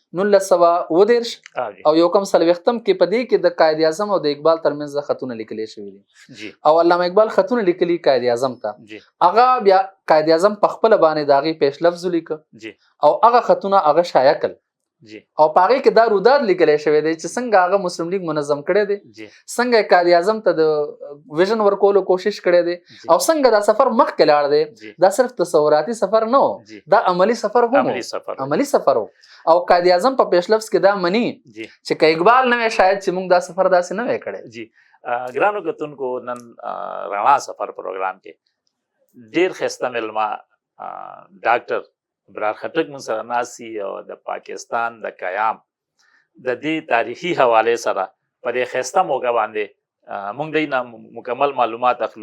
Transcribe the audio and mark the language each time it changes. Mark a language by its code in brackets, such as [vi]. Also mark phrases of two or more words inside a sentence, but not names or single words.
[ps] 1910 او یو کم سلوختم کې پدې کې د قائد اعظم او د اقبال ترمنځ خطونه لیکل شوی دي او علامه اقبال خطونه لیکلي قائد اعظم ته هغه بیا قائد اعظم په خپل باندې داغي پیش لفظ لیک او هغه خطونه هغه شایع کړ جی او پاغه کې دا روداد لیکل شوی دی چې څنګه هغه مسلم لیگ منظم کړي دي، جی څنګه قائد اعظم ته د ویژن ورکولو کوشش کړي دي، جی او څنګه دا سفر مخکې لاړ دی. جی دا صرف تصوراتي سفر نه و، جی دا عملی سفر هم و. عملی سفر و. عملی سفر و. او قائد اعظم په پیش لفظ کې دا مني جی چې که اقبال نه وي شاید چې موږ دا سفر داسې نه وای کړی. جی ګرانو کتونکو نن رڼا سفر پروګرام کې ډیر ښایسته مېلمه ډاکټر ابرار خټک مون سره ناسي او د پاکستان د قیام د دې تاریخي حواله سره په دې ښایسته موقع باندې مونږ دینه مکمل معلومات اخلو.